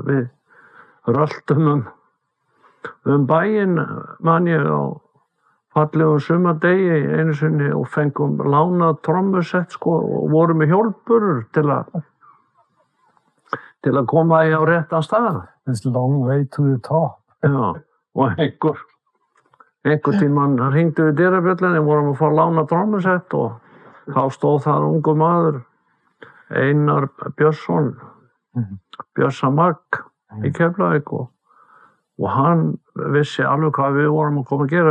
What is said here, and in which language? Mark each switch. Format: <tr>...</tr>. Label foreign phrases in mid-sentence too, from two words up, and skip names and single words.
<is>Við röltum bæinn, man ég, á fallegum sumardegi einu sinni og fengum lánað trommusett sko og vorum með hjólburur til að koma í á réttan stað.</is> <en>This long way to the top.</en> <is>Já, og einhver tímann hringdu við dyrabjöllunni, vorum að fá lánað trommusett og þá stóð þar ungur maður, Einar Björnsson, Björnsamagg í Keflavík og hann vissi alveg hvað við vorum að koma að gera.</is>